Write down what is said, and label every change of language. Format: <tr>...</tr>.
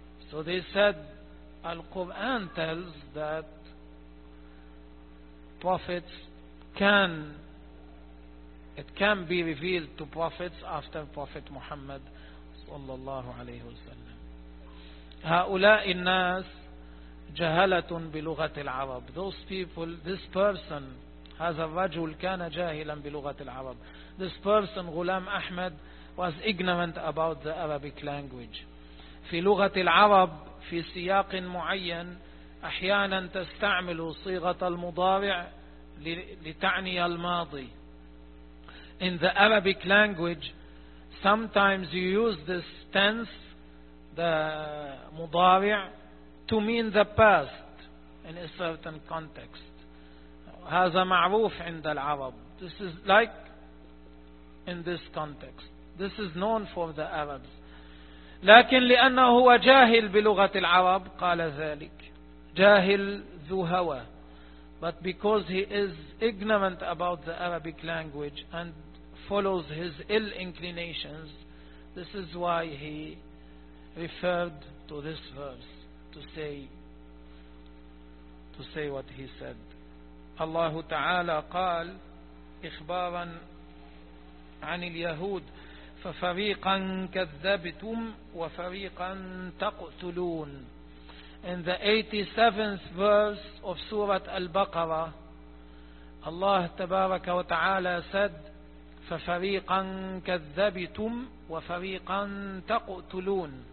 <en>So they said, Al-Quran tells that prophets can, it can be revealed to prophets after Prophet Muhammad صلى الله عليه وسلم.</en> <ar>هؤلاء الناس جهلة بلغة العرب.</ar> <en>Those people, this person,</en> <ar>هذا الرجل كان جاهلا بلغة العرب.</ar> <en>This person, Ghulam Ahmad, was ignorant about the Arabic language.</en> <ar>في لغة العرب في سياق معين أحيانا تستعمل صيغة المضارع لتعني الماضي.</ar> <en>In the Arabic language, sometimes you use this tense, the مضارع, to mean the past in a certain context.</en> <ar>هذا معروف عند العرب.</ar> <en>This is like in this context. This is known for the Arabs.</en> <ar>لكن لأنه هو جاهل بلغة العرب قال ذلك، جاهل ذو هوى.</ar> <en>But because he is ignorant about the Arabic language and follows his ill inclinations, this is why he referred to this verse to say what he said.</en> <ar>Allah Ta'ala قال إخبارا عن اليهود: ففريقا كذبتم وفريقا تقتلون.</ar> <en>In the 87th verse of Surah Al-Baqarah, Allah تبارك وتعالى said,</en> <ar>فَفَرِيقًا كَذَّبِتُمْ وَفَرِيقًا تَقْتُلُونَ.</ar>